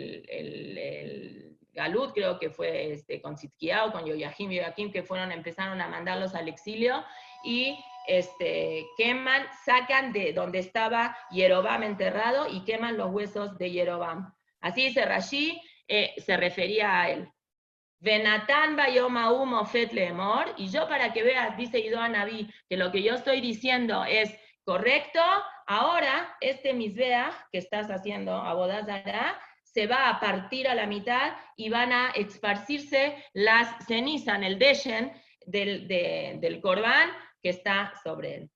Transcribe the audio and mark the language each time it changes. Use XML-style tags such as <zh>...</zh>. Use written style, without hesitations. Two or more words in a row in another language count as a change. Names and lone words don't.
<es>el Galut, creo que fue con Tzidkiyahu, con Yoyahim, que empezaron a mandarlos al exilio, y queman, sacan de donde estaba Yerovam enterrado y queman los huesos de Yerovam. Así dice Rashi, se refería a él.</es> <he>ונתן ביום ההוא מופת לאמר,</he> <es>y yo para que veas, dice Ido Anabí, que lo que yo estoy diciendo es correcto, ahora este Mizbeach que estás haciendo,</es> <he>עבודה זרה,</he> <es>se va a partir a la mitad y van a esparcirse las cenizas en el deshen del Corbán que está sobre él.</es>